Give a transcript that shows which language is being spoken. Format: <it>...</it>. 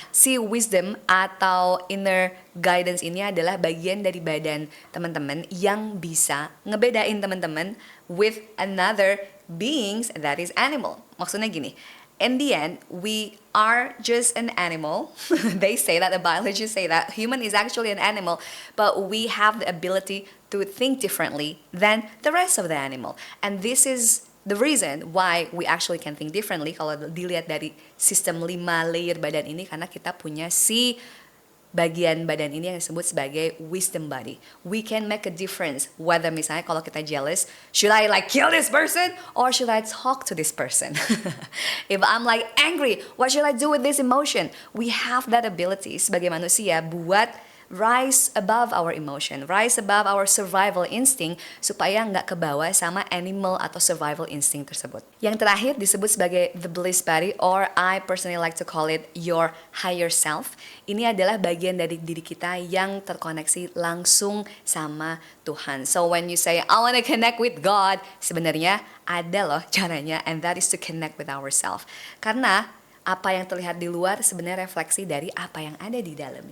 <id>Si wisdom atau inner guidance ini adalah bagian dari badan teman-teman yang bisa ngebedain teman-teman</id> <en>with another beings, that is animal.</en> <id>Maksudnya gini,</id> <en>in the end, we are just an animal. They say that, the biologists say that human is actually an animal, but we have the ability to think differently than the rest of the animal. And this is the reason why we actually can think differently</en> <id>kalau dilihat dari sistem 5 layer badan ini, karena kita punya si bagian badan ini yang disebut sebagai wisdom body.</id> <en>We can make a difference whether</en> <id>misalnya kalau kita</id> <en>jealous, should I like kill this person or should I talk to this person? If I'm like angry, what should I do with this emotion? We have that ability</en> <id>sebagai manusia buat</id> <en>rise above our emotion, rise above our survival instinct</en> <id>supaya nggak kebawa sama animal atau survival instinct tersebut. Yang terakhir disebut sebagai</id> <en>the bliss body, or I personally like to call it your higher self.</en> <id>Ini adalah bagian dari diri kita yang terkoneksi langsung sama Tuhan.</id> <en>So when you say I want to connect with God,</en> <id>sebenarnya ada loh caranya,</id> <en>and that is to connect with ourselves.</en> <id>Karena apa yang terlihat di luar sebenarnya refleksi dari apa yang ada di dalam.</id>